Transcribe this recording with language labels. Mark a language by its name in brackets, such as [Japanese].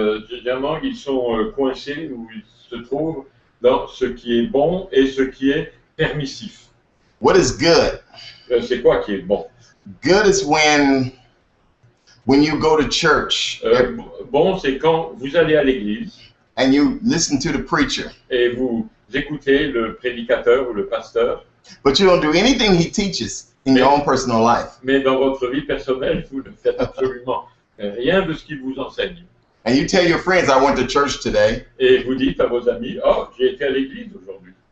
[French] Généralement, ils sont coincés ou ils se trouvent dans ce qui est bon et ce qui est permissif. [English] What is good? [French] C'est quoi qui est bon? [English] Good is when you go to church [French] Bon, c'est quand vous allez à l'église [English] and you listen to the preacher, [French] et vous écoutez le prédicateur ou le pasteur, [English] but you don't do anything he teaches in your own personal life. [French] mais dans votre vie personnelle, vous ne faites absolument rien de ce qu'il vous enseigne. [English] And you tell your friends, I went to church today, [French] Et vous dites à vos amis, oh, j'ai été à l'église aujourd'hui,